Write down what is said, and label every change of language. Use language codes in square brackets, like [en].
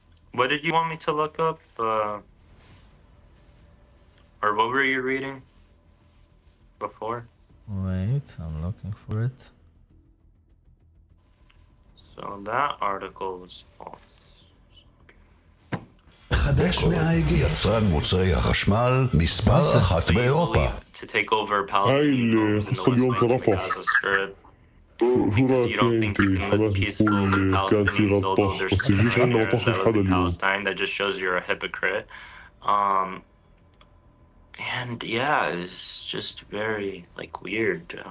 [en] What did you want me to look up? Or what were you reading before? Wait, I'm looking for it. So that article was false. [he] חדש מהאיגי, יצרן מוצרי החשמל, מספר אחת באירופה. [en] To take over Palestine homes in the West Bank and Gaza Strip. Because you don't think you can live peaceful with Palestinians, although there's Palestinians that live in Palestine. That just shows you're a hypocrite. And yeah, it's just very, like, weird.